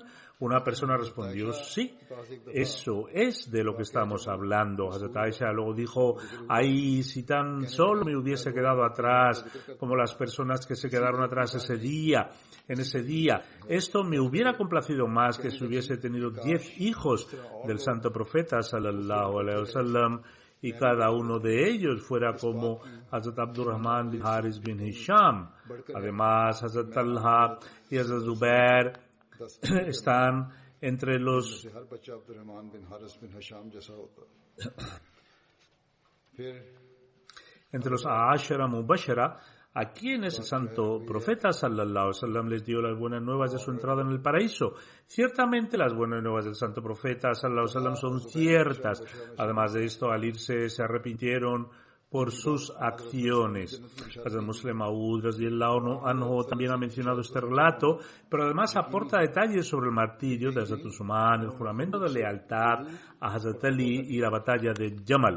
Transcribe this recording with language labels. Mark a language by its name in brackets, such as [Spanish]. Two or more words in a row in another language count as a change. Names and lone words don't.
[Spanish] Una persona respondió, sí, eso es de lo que estamos hablando. Hazrat Aisha luego dijo, ay, si tan solo me hubiese quedado atrás como las personas que se quedaron atrás en ese día, esto me hubiera complacido más que si hubiese tenido 10 hijos del santo profeta [Arabic] صلى الله عليه وسلم [Spanish] y cada uno de ellos fuera como Hazrat Abdurrahman bin Haris bin Hisham. Además, Hazrat Talha y Hazrat Zubair están entre los [Arabic] عشرة مبشرة, [Spanish] a quienes el santo profeta [Arabic] صلى الله عليه وسلم [Spanish] les dio las buenas nuevas de su entrada en el paraíso. Ciertamente las buenas nuevas del santo profeta [Arabic] صلى الله عليه وسلم [Spanish] son ciertas. Además de esto, al irse se arrepintieron por sus acciones. El Muslim Maud [Arabic] رضي الله عنه [Spanish] también ha mencionado este relato, pero además aporta detalles sobre el martirio de Hazrat Usman, el juramento de lealtad a Hazrat Ali y la batalla de Yamal.